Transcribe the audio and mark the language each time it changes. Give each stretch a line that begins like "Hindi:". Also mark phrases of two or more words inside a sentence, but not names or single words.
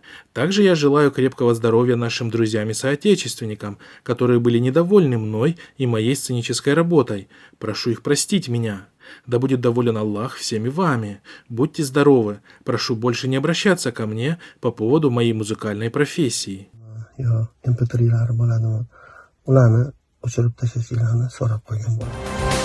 Russian: Также я желаю крепкого здоровья нашим друзьям и соотечественникам, которые были недовольны мной и моей сценической работой. Прошу их простить меня. Да будет доволен Аллах всеми вами. Будьте здоровы. Прошу больше не обращаться ко мне по поводу моей музыкальной профессии.
Uzbek: MP3'lar bo'ladimi? Ularni o'chirib tashlashinglarni so'rab qo'ygan bo'laman.